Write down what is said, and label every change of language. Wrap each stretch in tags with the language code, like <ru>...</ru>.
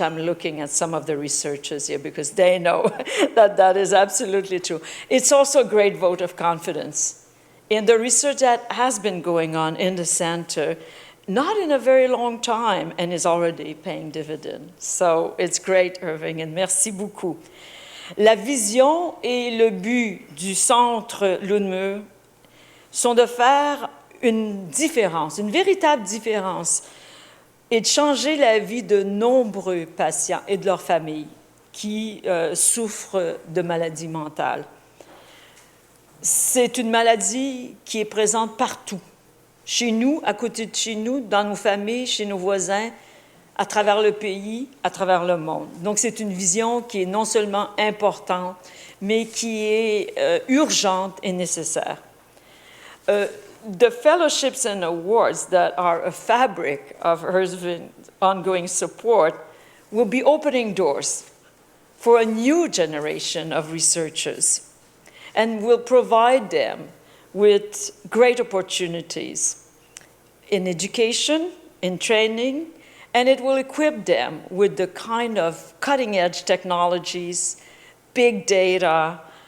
<en>I'm looking at some of the researchers here because they know that that is absolutely true. It's also a great vote of confidence in the research that has been going on in the center, not in a very long time, and is already paying dividends. So it's great, Irving, and</en> <fr>merci beaucoup. La vision et le but du centre Ludmer sont de faire une différence, une véritable différence, et de changer la vie de nombreux patients et de leurs familles qui souffrent de maladies mentales. C'est une maladie qui est présente partout, chez nous, à côté de chez nous, dans nos familles, chez nos voisins, à travers le pays, à travers le monde. Donc, c'est une vision qui est non seulement importante, mais qui est urgente et nécessaire.</fr> <en>The fellowships and awards that are a fabric of Irving's ongoing support will be opening doors for a new generation of researchers and will provide them with great opportunities in education, in training, and it will equip them with the kind of cutting-edge technologies, big data,</en>